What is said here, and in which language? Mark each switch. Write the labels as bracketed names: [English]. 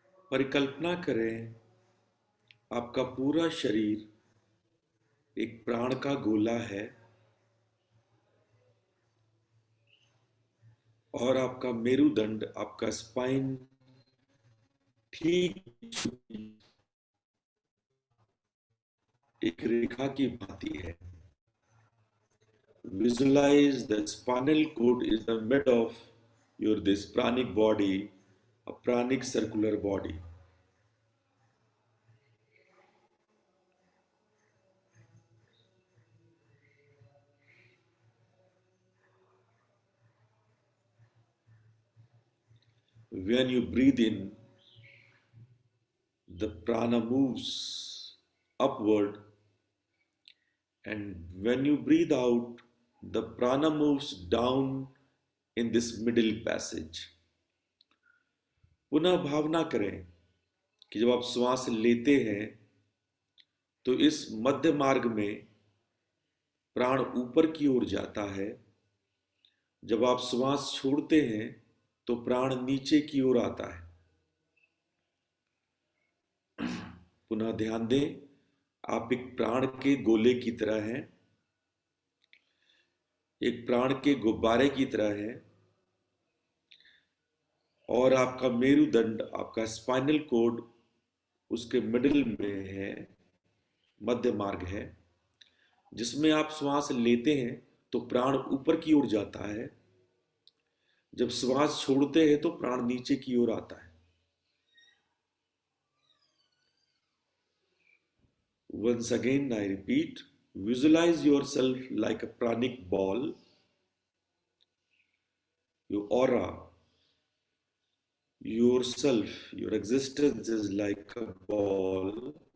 [Hindi] परिकल्पना करें आपका पूरा शरीर एक प्राण का गोला है और आपका मेरुदंड, आपका स्पाइन ठीक एक रेखा की भांति है। [English] Visualize the spinal cord is the mid of your this pranic body, a pranic circular body. When you breathe in, the prana moves upward, and when you breathe out, the prana moves down in this middle passage. [Hindi] पुनः भावना करें कि जब आप श्वास लेते हैं तो इस मध्य मार्ग में प्राण ऊपर की ओर जाता है। जब आप श्वास छोड़ते हैं तो प्राण नीचे की ओर आता है। पुनः ध्यान दें, आप एक प्राण के गोले की तरह हैं, एक प्राण के गुब्बारे की तरह हैं, और आपका मेरुदंड, आपका स्पाइनल कोड उसके मिडिल में है, मध्य मार्ग है, जिसमें आप श्वास लेते हैं तो प्राण ऊपर की ओर जाता है। जब श्वास छोड़ते हैं तो प्राण नीचे की ओर आता है। [English] Once again, I repeat, visualize yourself like a pranic ball. Your aura, yourself, your existence is like a ball.